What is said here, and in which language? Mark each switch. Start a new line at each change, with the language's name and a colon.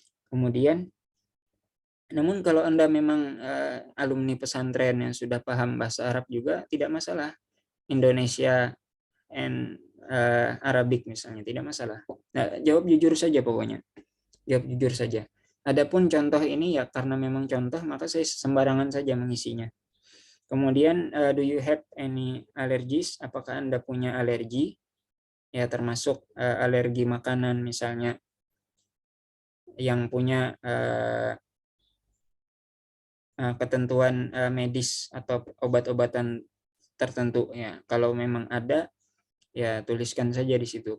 Indonesian: Kemudian namun kalau Anda memang alumni pesantren yang sudah paham bahasa Arab juga tidak masalah. Indonesia and Arabic misalnya, tidak masalah. Nah, jawab jujur saja pokoknya. Jawab jujur saja. Adapun contoh ini ya karena memang contoh maka saya sembarangan saja mengisinya. Kemudian
English: do you have any allergies?
Indonesian: Apakah Anda punya alergi? Ya termasuk alergi makanan misalnya, yang punya ketentuan medis atau obat-obatan tertentu ya. Kalau memang ada ya tuliskan saja di situ.